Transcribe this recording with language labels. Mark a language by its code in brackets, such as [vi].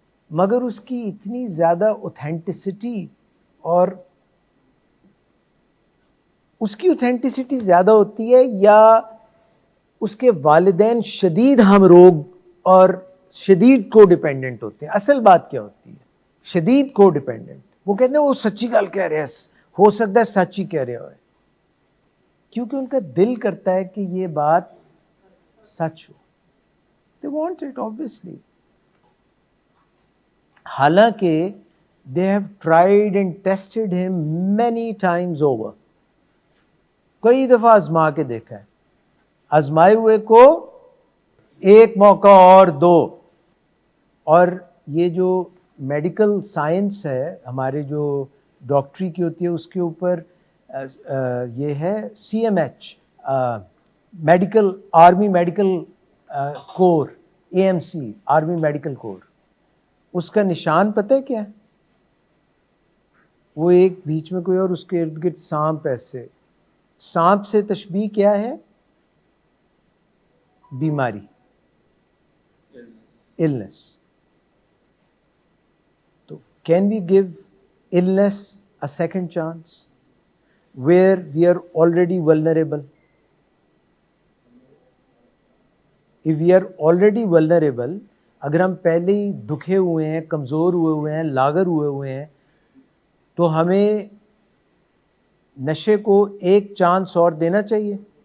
[ur] مگر اس کی اتنی زیادہ اوتھینٹسٹی, اور اس کی اوتھینٹسٹی زیادہ ہوتی ہے یا اس کے والدین شدید ہم روگ اور شدید کو ڈیپینڈنٹ ہوتے ہیں؟ اصل بات کیا ہوتی ہے؟ شدید کو ڈیپینڈنٹ. وہ کہتے ہیں وہ سچی گل کہہ رہے ہیں, ہو سکتا ہے سچ ہی کہہ رہے ہوئے, کیونکہ ان کا دل کرتا ہے کہ یہ بات سچ ہو. [en] They want it obviously. حالانکہ they have tried and tested him many times over. [ur] کئی دفعہ آزما کے دیکھا ہے, آزمائے ہوئے کو ایک موقع اور دو. اور یہ جو میڈیکل سائنس ہے ہمارے جو ڈاکٹری کی ہوتی ہے, اس کے اوپر یہ ہے CMH, میڈیکل آرمی میڈیکل کور, AMC آرمی میڈیکل کور. اس کا نشان پتہ ہے کیا ہے؟ وہ ایک بیچ میں کوئی اور اس کے ارد گرد سانپ, ایسے سانپ سے تشبیہ کیا ہے؟ بیماری, illness. [en] تو can we give illness a second chance where we are already vulnerable? If we are already vulnerable, [ur] اگر ہم پہلے ہی دکھے ہوئے ہیں, کمزور ہوئے ہیں, لاغر ہوئے ہیں, تو ہمیں نشے کو ایک چانس اور دینا چاہیے.